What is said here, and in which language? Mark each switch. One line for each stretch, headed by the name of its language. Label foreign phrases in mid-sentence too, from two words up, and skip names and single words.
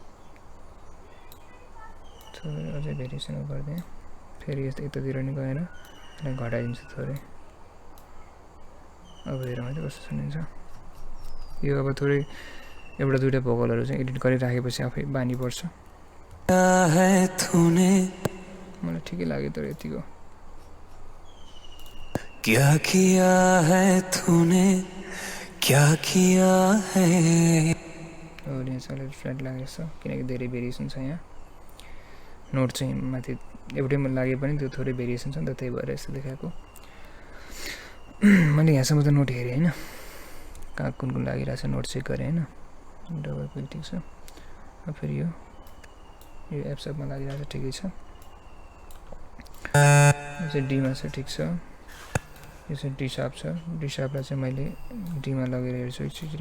Nepali: थोरै अझै भेरिएसन गरिदिएँ फेरि यस्तो यतातिर नि गएर यसलाई घटाइदिन्छु थोरै अब हेरौँ है त कस्तो सुनिन्छ यो अब थोरै एउटा दुईवटा भोकलहरू चाहिँ एडिट गरिराखेपछि आफै बानी पर्छ मलाई ठिकै लाग्यो तर यतिको
Hindi: क्या किया है तूने क्या किया है
Nepali: अडियन्स अलिक फ्ल्याट लागेको छ किनकि धेरै भेरिएसन छ यहाँ नोट चाहिँ माथि एउटैमा लागे पनि त्यो थोरै भेरिएसन छ नि त त्यही भएर यस्तो देखाएको मैले यहाँसम्म त नोट हेरेँ होइन कहाँ कुन लागिरहेको छ नोट चेक गरेँ होइन
English: double click
Nepali: ठिक छ अब फेरि यो एप्समा लागिरहेको छ ठिकै छ यो चाहिँ डीमा छ ठिक छ यो चाहिँ
English: D sharp
Nepali: छ
English: D sharp
Nepali: चाहिँ मैले डीमा लगेर हेर्छु एकचोटि